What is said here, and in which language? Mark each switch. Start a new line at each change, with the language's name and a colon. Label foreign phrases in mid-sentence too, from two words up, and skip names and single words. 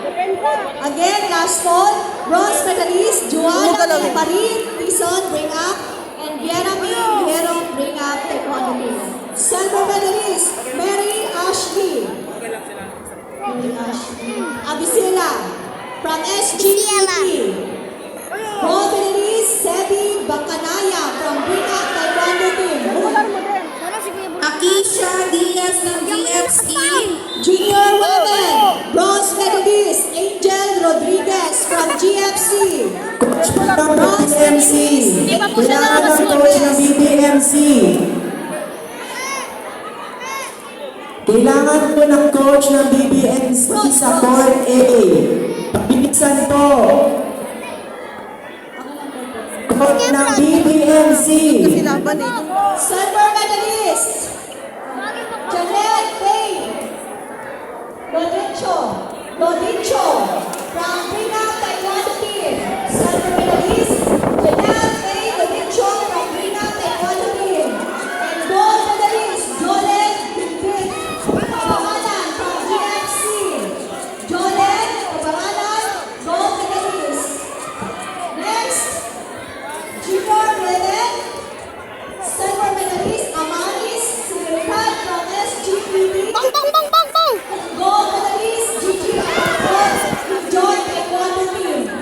English: Again, last fall, bronze medalist Joanna Marie Tiston, bring up, and Guerra May Guerrero, bring up Taekwondo Team. Silver medalist Mary Ashley Abisela from SGTT. Gold medalist Sebi Bacanaya from Bring Up Taekwondo Team. Akisha Diaz ng GFC. Junior women, bronze medalist Angel Rodriguez from GFC. Bronze BBMC.
Filipino: Kailangan ng coach ng BBMC. Kailangan po ng coach ng BBMC sa court A. Pabilisan po. Coach ng BBMC.
English: silver medalist Janet Pay Lodicho from Bring Up Taekwondo Team. Silver medalist Janet Pay Lodicho from Bring Up Taekwondo Team. And gold medalist Jolet Bigit Kapangalan from GFC. Jolet Kapangalan, gold medalist. Next, junior women, silver medalist Amaris Siguritan from SGPT. Gold medalist Gigi Arcos from Joy Taekwondo Team.